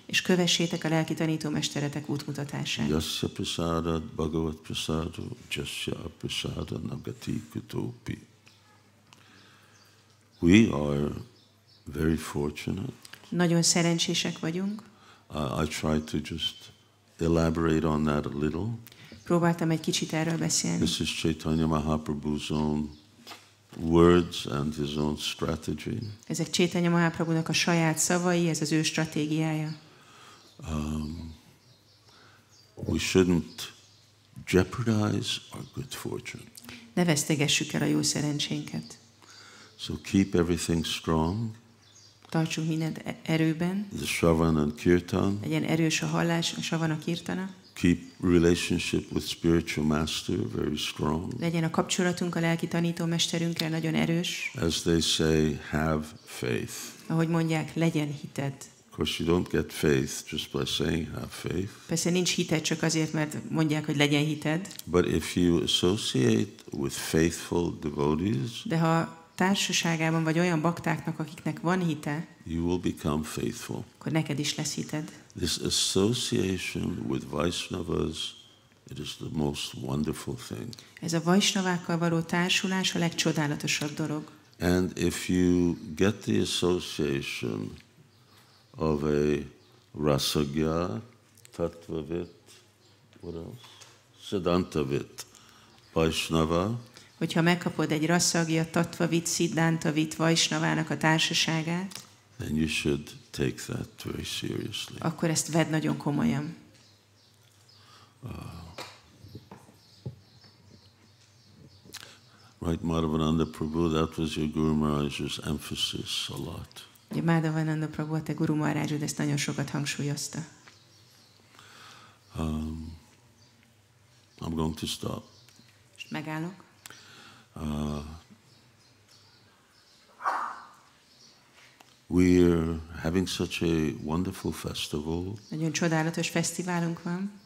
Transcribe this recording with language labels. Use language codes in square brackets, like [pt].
[hu] És kövessétek a lelki tanítómesteretek útmutatását. [sa] Yasya prasada bhagavat prasada jasya prasada nagati kutopi. [en] We are very fortunate. [hu] Nagyon szerencsések vagyunk. [en] I tried to just elaborate on that a little. [hu] Próbáltam egy kicsit erről beszélni. [en] This is Chaitanya Mahaprabhu's own words and his own strategy. [hu] Ezek Chaitanya Mahaprabhunak a saját szavai, ez az ő stratégiája. [en] We shouldn't jeopardize our good fortune. [hu] Ne vesztegessük el a jó szerencsénket. [en] So keep everything strong. [hu] Tartsunk mindent erőben. [en] The Shravan and Kirtan. [hu] Legyen erős a hallás, a Savana Kirtana. [en] Keep relationship with spiritual master very strong. [hu] Legyen a kapcsolatunk a lelki tanítómesterünkkel nagyon erős. [en] As they say, have faith. [hu] Ahogy mondják, legyen hited. [en] Of course, you don't get faith just by saying have faith. [hu] Persze nincs hited csak azért, mert mondják, hogy legyen hited. [en] But if you associate with faithful devotees, [hu] de ha társaságában vagy olyan baktáknak, akiknek van hite, [en] you will become faithful. [hu] Akkor neked is lesz hited. [en] This association with Vaishnavas, it is the most wonderful thing. [hu] Ez a Vaisnavákkal való társulás a legcsodálatosabb dolog. [en] And if you get the association of a Rasagya, Tattvavit, what else? Siddhantavit, Vaishnava, [hu] hogyha megkapod egy Rasagya, Tattvavit, Siddhantavit, Vaisnavának a társaságát, [en] then you should take that very seriously. [hu] Akkor ezt vedd nagyon komolyan. [en] Right, Madhavananda Prabhu, that was your Guru Maharaj's emphasis a lot. [hu] Ugye Madhavananda Prabhu, a te Guru Maharajod ezt nagyon sokat hangsúlyozta. [en] I'm going to stop. [hu] Most megállok. [en] We're having such a wonderful festival. [hu] Nagyon csodálatos fesztiválunk van.